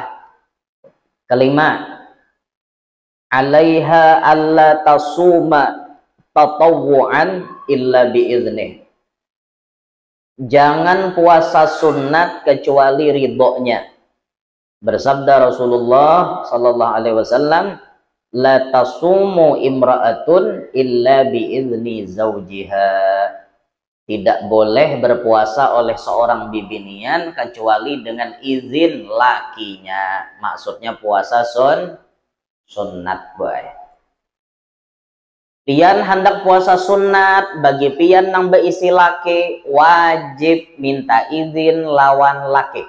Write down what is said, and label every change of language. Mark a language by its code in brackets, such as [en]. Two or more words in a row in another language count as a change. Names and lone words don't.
[ar] Kelima, عليها ألا تصوم تطوعا إلا بإذنه. [bjn] Jangan puasa sunat kecuali ridhonya. Bersabda Rasulullah [ar] صلى الله عليه وسلم, لا تصوم امرأة إلا بإذن زوجها. [bjn] Tidak boleh berpuasa oleh seorang bibinian kecuali dengan izin lakinya. Maksudnya puasa sunat boy. Pian hendak puasa sunat, bagi pian nang beisi laki wajib minta izin lawan laki.